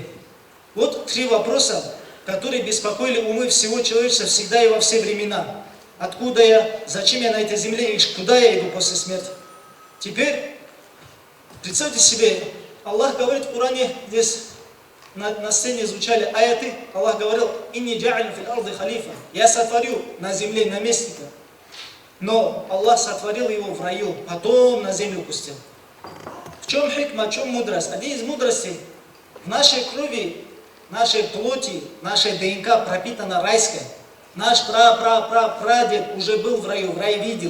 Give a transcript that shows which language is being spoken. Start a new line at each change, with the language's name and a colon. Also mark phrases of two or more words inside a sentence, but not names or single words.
Russian: Вот 3 вопроса, которые беспокоили умы всего человечества всегда и во все времена. Откуда я, зачем я на этой земле и куда я иду после смерти? Теперь, представьте себе, Аллах говорит в Коране, здесь на сцене звучали аяты, Аллах говорил,
Arabic: «إني جاعل في الأرض خليفة»,
Russian: я сотворю на земле наместника. Но Аллах сотворил его в раю, потом на землю пустил. В чем хикма, в чем мудрость? Один из мудростей, в нашей крови, нашей плоти, нашей ДНК пропитана райская. Наш прадед уже был в раю видел.